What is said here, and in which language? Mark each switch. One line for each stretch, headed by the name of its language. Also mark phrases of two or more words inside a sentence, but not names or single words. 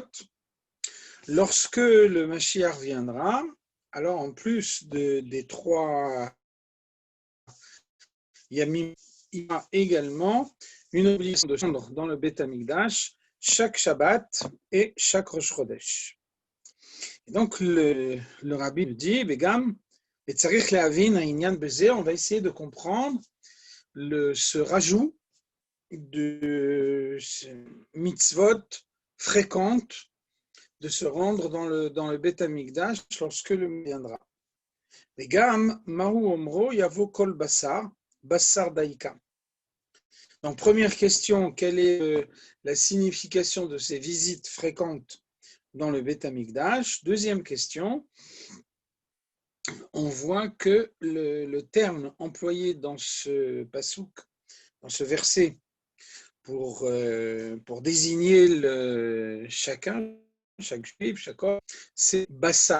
French: Lorsque le Mashiach viendra, alors en plus des 3 Yamim, il y a également une obligation de descendre dans le
Hebrew: בית המקדש
French: chaque Shabbat et chaque
Hebrew: ראש חודש.
French: Et donc le rabbi nous dit, Begam, et
Hebrew: צריך להבין הענין בזה,
French: on va essayer de comprendre ce rajout de mitzvot fréquentes de se rendre dans le
Hebrew: בית המקדש
French: lorsque le viendra. Begam,
Hebrew: מהו אומרו יבוא כל בשר בשר דייקא.
French: Donc, première question, quelle est la signification de ces visites fréquentes dans le
Hebrew: בית המקדש?
French: Deuxième question, on voit que le terme employé dans ce pasouk, dans ce verset, pour désigner chaque juif, chaque homme, c'est bassa.